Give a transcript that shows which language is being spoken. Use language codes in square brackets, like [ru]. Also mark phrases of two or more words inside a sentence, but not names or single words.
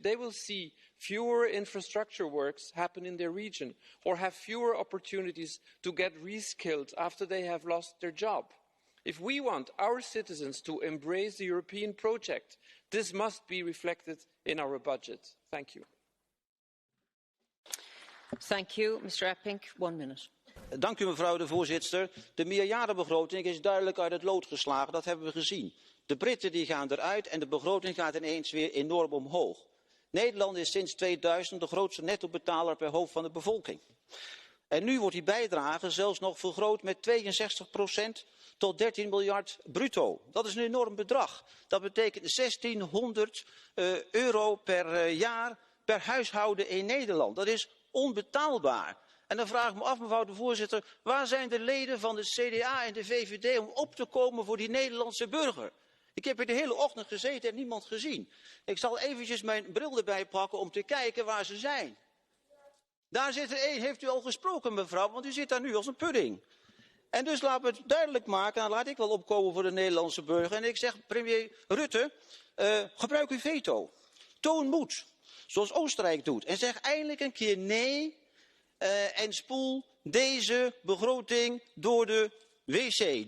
[en] They will see fewer infrastructure works happen in their region or have fewer opportunities to get reskilled after they have lost their job. If we want our citizens to embrace the European project, this must be reflected in our budget. Thank you. Thank you. Mr. Epping, 1 minute. [nl] Dank u, mevrouw de voorzitter. De meerjarenbegroting is duidelijk uit het lood geslagen, dat hebben we gezien. De Britten die gaan eruit en de begroting gaat ineens weer enorm omhoog. Nederland is sinds 2000 de grootste nettobetaler per hoofd van de bevolking. En nu wordt die bijdrage zelfs nog vergroot met 62% tot 13 miljard bruto. Dat is een enorm bedrag. Dat betekent 1600 euro per jaar per huishouden in Nederland. Dat is onbetaalbaar. En dan vraag ik me af, mevrouw de voorzitter, waar zijn de leden van de CDA en de VVD om op te komen voor die Nederlandse burger? Ik heb hier de hele ochtend gezeten en niemand gezien. Ik zal eventjes mijn bril erbij pakken om te kijken waar ze zijn. Daar zit er één, heeft u al gesproken mevrouw, want u zit daar nu als een pudding. En dus laten we het duidelijk maken, dan laat ik wel opkomen voor de Nederlandse burger. En ik zeg, premier Rutte, gebruik uw veto. Toon moed, zoals Oostenrijk doet. En zeg eindelijk een keer nee en spoel deze begroting door de wc.